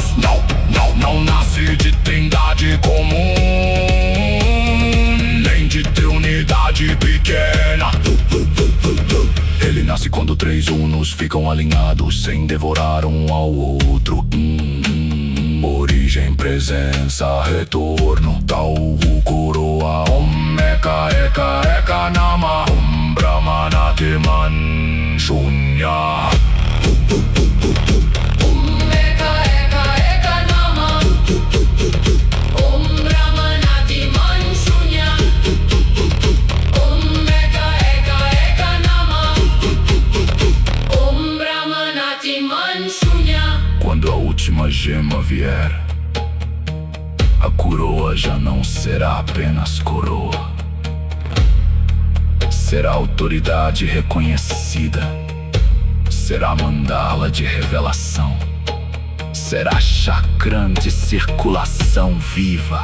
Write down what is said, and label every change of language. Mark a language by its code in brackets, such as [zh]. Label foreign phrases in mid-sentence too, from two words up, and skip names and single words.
[pt] Não nasce de trindade comum, nem de triunidade pequena. Ele nasce quando 3 unos ficam alinhados, sem devorar um ao outro. Origem, presença, retorno. Tau, coroa, [sa] ॐ, एक, एक, एक, नम, ॐ, ब्राह्मण, तेमन, शून्य. ॐ एक एक एक नम, ॐ ब्राह्मण तिमन शून्य. ॐ एक एक एक नम, ॐ ब्राह्मण तिमन शून्य. [pt] Quando a última gema vier, a coroa já não será apenas coroa. Será autoridade reconhecida. Será mandala de revelação. Será chakram de circulação viva.